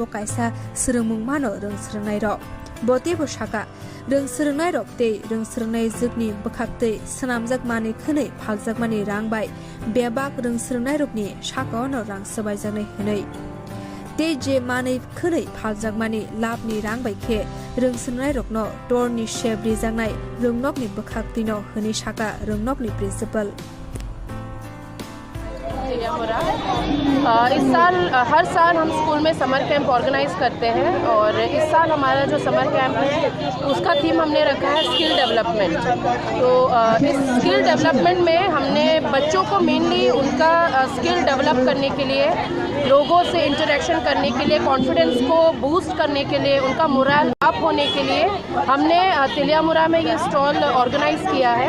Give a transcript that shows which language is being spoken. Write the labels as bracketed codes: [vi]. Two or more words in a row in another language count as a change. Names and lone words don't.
[trp] Kaisa Srungmung Mano Rung Srungnai Rok Bote bo Shaka Rung Srungnai Rok Te Rung Srungnai Zukni Bakhaktei Senamjak Mani Khunei Phaljak Mani Rangbai Bebak Rung Srungnai Rokni Shaka no Rang Sabaijaknai Hunei Te je Mani Khunei Phaljak Mani Labni Rangbai Khe Rung Srungnai Rokno Torni Shebri Jangnai Rungnokni Bakhaktino Hunei Shaka Rungnokni Principal [hi] इस साल हर साल हम स्कूल में [en] summer camp organise [hi] करते हैं और इस साल हमारा जो [en] summer camp [hi] है उसका थीम हमने रखा है [en] skill development. [hi] तो इस [en] skill development [hi] में हमने बच्चों को मेनली उनका [en] skill develop [hi] करने के लिए लोगों से इंटरेक्शन करने के लिए कॉन्फिडेंस को बूस्ट करने के लिए उनका [en] moral up [hi] होने के लिए हमने तेलियामुरा में ये [en] stall organise [hi] किया है।